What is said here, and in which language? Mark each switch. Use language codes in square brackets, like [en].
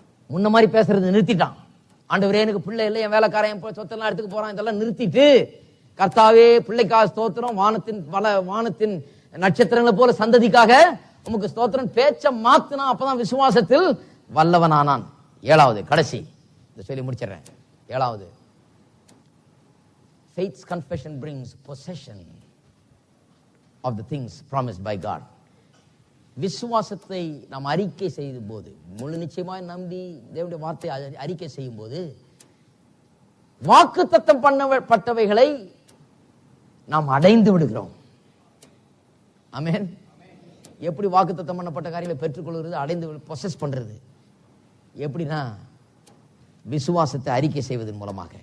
[ta] முன்ன மாதிரி பேசுறது நிறுத்திட்டான். ஆண்டவரே எனக்கு பிள்ளை இல்லை, என் வேலைக்காரன் சொத்தெல்லாம் எடுத்துக்க போறான், இதெல்லாம் நிறுத்திட்டு கர்த்தாவே பிள்ளைக்காக ஸ்தோத்திரம், வானத்தின் நட்சத்திரங்களை போல சந்ததிக்காக உமக்கு ஸ்தோத்திரம் பேச்ச மாத்தினா. அப்பதான் விசுவாசத்தில் வல்லவனானான். 7வது கடைசி இதை சொல்லி முடிச்சிடறேன். [en] 7வது, faith's confession brings possession of the things promised by God. [ta] விசுவாசத்தை நாம் அறிக்கை செய்யும் போது, முழு நிச்சயமாய் நம்பி தேவனுடைய வார்த்தையை அறிக்கை செய்யும் போது, வாக்குத்தத்தம் பண்ணப்பட்டவைகளை நாம் அடைந்து விடுகிறோம். ஆமென். எப்படி வாக்குத்தத்தம் பண்ணப்பட்ட காரியங்களை பெற்றுக்கொள்கிறது? அடைந்து பொசஸ் பண்றது எப்படின்னா, விசுவாசத்தை அறிக்கை செய்வதன் மூலமாக.